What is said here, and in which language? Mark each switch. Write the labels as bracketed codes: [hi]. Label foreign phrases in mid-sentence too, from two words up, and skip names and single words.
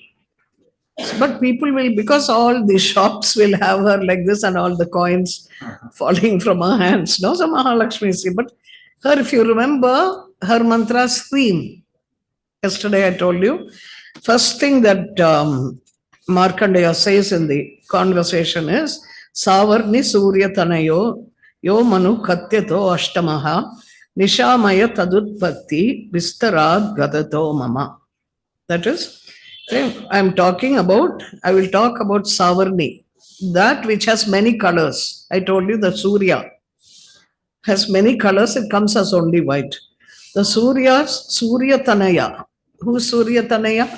[en] But people will, because all the shops will have her like this and all the coins falling from her hands. No, so Mahalakshmi is. But her, if you remember, her mantra scream. Yesterday I told you, first thing that Markandeya says in the conversation is, [sa] Savarni Surya Tanayo, Yo Manu Katyato Ashtamaha, Nishamaya Tadutpatti, Vistarad Gadato Mama. [en] That is, I will talk about Savarni, that which has many colors. I told you the Surya has many colors, it comes as only white. The Surya Tanaya. Who is Surya Tanaya?